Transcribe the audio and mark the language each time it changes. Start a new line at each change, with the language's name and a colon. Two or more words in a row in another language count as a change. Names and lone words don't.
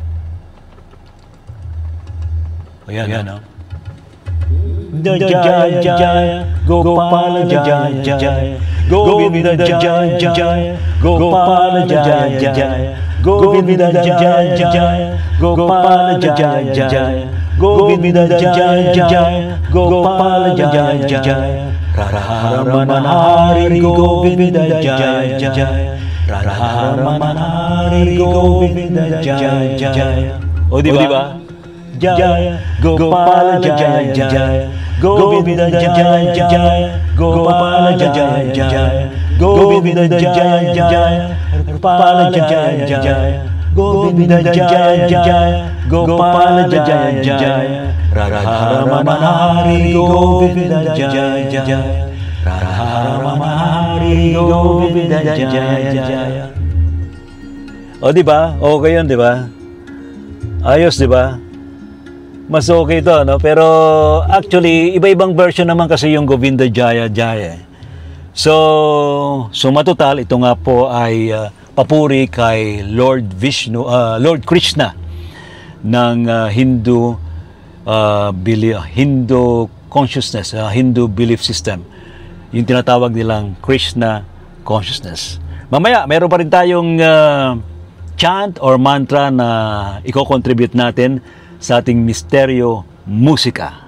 Filipino: Ayan na.
Sanskrit: Jaya Jaya Gopala Jaya Jaya Govinda Jaya Jaya Gopala Jaya Jaya Govinda Jaya Jaya Gopala Jaya Jaya Govinda Jaya Jaya Gopala Jaya Jaya Radharmana Hari Govinda Jaya Jaya Radharmana Hari Govinda Jaya Jaya.
Filipino: O diba?
Sanskrit: Jaya Gopala Jaya Jaya Govinda Jaya Jaya Gopala Jaya Jaya Govinda Jaya Jaya Gopala Jaya Jaya Govinda Jaya Jaya Gopala Jaya Jaya Radharmana Hari Govinda Jaya Jaya Radharmana Hari Govinda Jaya Jaya.
Filipino: O diba? Okay yun, diba? Ayos, diba? mas okay ito, no? Pero actually, iba-ibang version naman kasi yung Govinda Jaya Jaya. So matotal, ito nga po ay papuri kay Lord Vishnu, Lord Krishna ng
English: Hindu consciousness, Hindu belief system.
Filipino: Yung tinatawag nilang Krishna consciousness. Mamaya, meron pa rin tayong
English: chant or mantra
Filipino: na i-contribute natin sa ating misteryo musika.